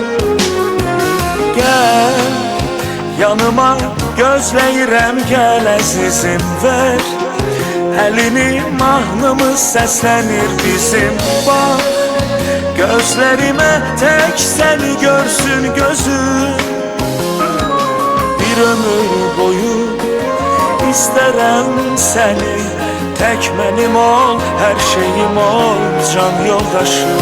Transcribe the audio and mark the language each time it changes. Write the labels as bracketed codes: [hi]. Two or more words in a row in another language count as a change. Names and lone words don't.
[az] Gəl yanıma gözləyirəm gəl əzizim ver Əlini mahnımız səslənir bizim bax [tr] Gözlerime tek seni görsün gözüm Bir ömür boyu isterim seni, tek benim ol, her şeyim ol, can yoldaşım.